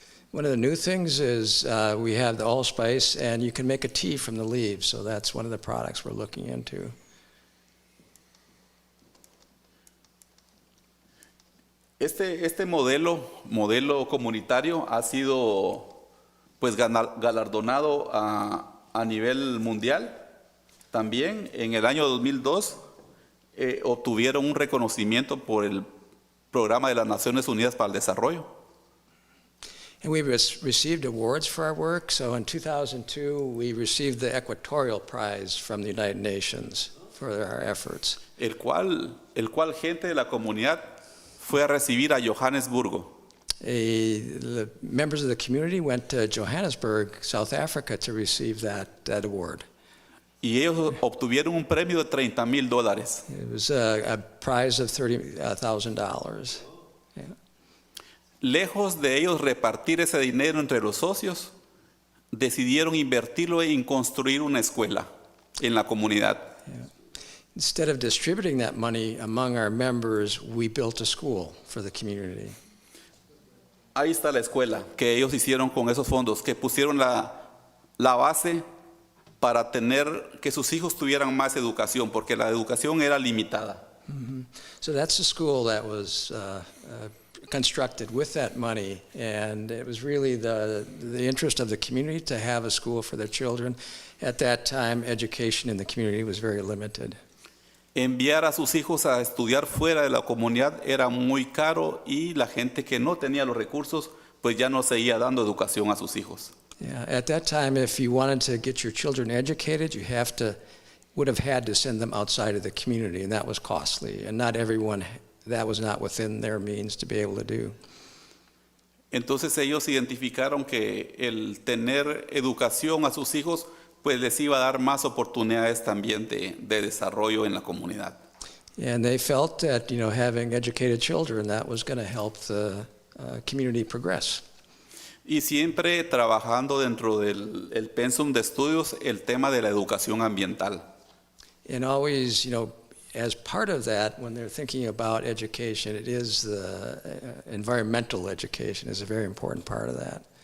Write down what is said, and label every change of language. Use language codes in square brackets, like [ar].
[en] One of the new things is we have the allspice, and you can make a tea from the leaves. So that's one of the products we're looking into. [es] Este modelo comunitario ha sido pues galardonado a nivel mundial. También en el año 2002 obtuvieron un reconocimiento por el Programa de las Naciones Unidas para el Desarrollo. [en] And we've received awards for our work. So in 2002, we received the Equatorial Prize from the United Nations for our efforts. [es] El cual gente de la comunidad fue a recibir a Johannesburgo. [en] The members of the community went to Johannesburg, South Africa, to receive that award. [es] Y ellos obtuvieron un premio de $30,000. [en] It was a prize of $30,000. Yeah. [es] Lejos de ellos repartir ese dinero entre los socios, decidieron invertirlo en construir una escuela en la comunidad. [en] Yeah. Instead of distributing that money among our members, we built a school for the community. [es] Ahí está la escuela que ellos hicieron con esos fondos, que pusieron la base para tener que sus hijos tuvieran más educación, porque la educación era limitada. Mm-hmm. [en] So that's a school that was constructed with that money, and it was really the interest of the community to have a school for their children. At that time, education in the community was very limited. [es] Enviar a sus hijos a estudiar fuera de la comunidad era muy caro y la gente que no tenía los recursos pues ya no seguía dando educación a sus hijos. [en] Yeah, at that time, if you wanted to get your children educated, you would have had to send them outside of the community, and that was costly, and not everyone, that was not within their means to be able to do. [es] Entonces ellos identificaron que el tener educación a sus hijos pues les iba a dar más oportunidades también de desarrollo en la comunidad. [en] And they felt that, having educated children, that was going to help the community progress. [es] Y siempre trabajando dentro del pensum de estudios el tema de la educación ambiental. [en] And always, as part of that, when they're thinking about education, it is the environmental education is a very important part of that.